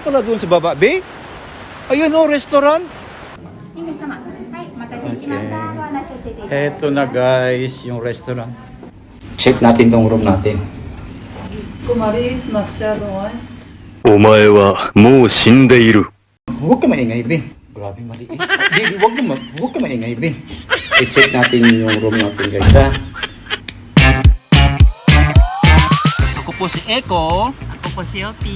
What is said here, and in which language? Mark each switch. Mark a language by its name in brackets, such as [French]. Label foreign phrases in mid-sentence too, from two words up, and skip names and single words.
[Filipino] pala doon sa baba, be? Ayun oh, restaurant. Eto na guys, yung restaurant. Check natin tong room natin. Kumari, masyado ay. [Japanese] お前はもう死んでいる。 [Filipino] Huwag ka maingay, be. Grabe maliit. Di, huwag ka maingay, be. I-check natin yung room natin guys, ha? Ako po si Eko. Ako po si Opi.